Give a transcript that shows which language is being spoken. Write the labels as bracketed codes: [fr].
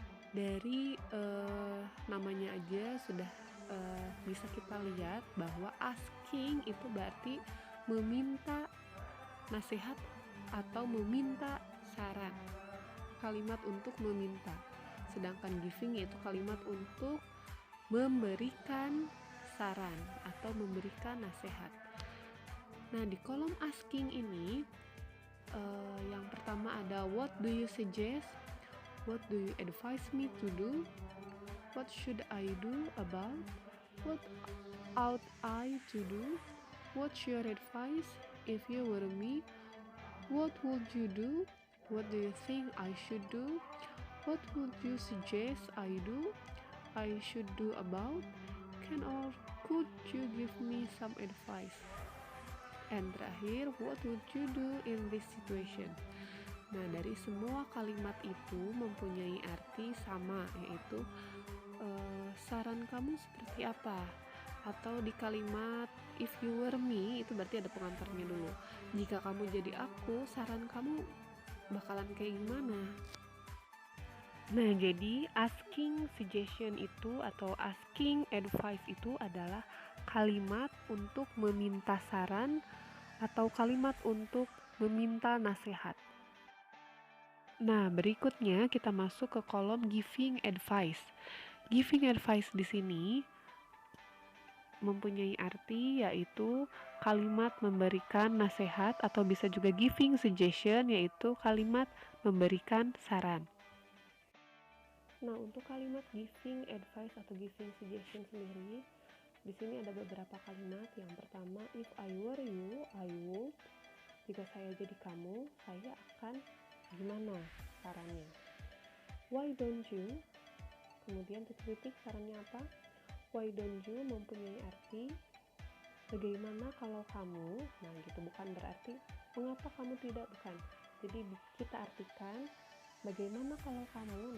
[id] Dari namanya aja sudah bisa kita lihat bahwa asking itu berarti meminta nasihat atau meminta saran, kalimat untuk meminta. Sedangkan giving yaitu kalimat untuk memberikan saran atau memberikan nasihat. Nah, di kolom asking ini yang pertama ada [en] what do you suggest, what do you advise me to do, what should I do about, what ought I to do, what's your advice if you were me, what would you do, what do you think I should do, what would you suggest I do, I should do about, can or could you give me some advice, and terakhir what would you do in this situation. [id] Nah, dari semua kalimat itu mempunyai arti sama, yaitu saran kamu seperti apa. Atau di kalimat [en] if you were me, [id] itu berarti ada pengantarnya dulu. Jika kamu jadi aku, saran kamu bakalan kayak gimana? Nah, jadi asking suggestion itu atau asking advice itu adalah kalimat untuk meminta saran atau kalimat untuk meminta nasihat. Nah, berikutnya kita masuk ke kolom giving advice. Giving advice di sini mempunyai arti yaitu kalimat memberikan nasihat atau bisa juga giving suggestion yaitu kalimat memberikan saran. Nah, untuk kalimat giving advice atau giving suggestion sendiri, di sini ada beberapa kalimat. [en] Yang pertama, if I were you, I would. [id] Jika saya jadi kamu, saya akan gimana sarannya. [en] Why don't you? [id] Kemudian titik-titik sarannya apa? [en] Why don't you [id] mempunyai arti bagaimana kalau kamu. Nah, gitu, bukan berarti mengapa kamu tidak, bukan. Jadi kita artikan bagaimana kalau kamu.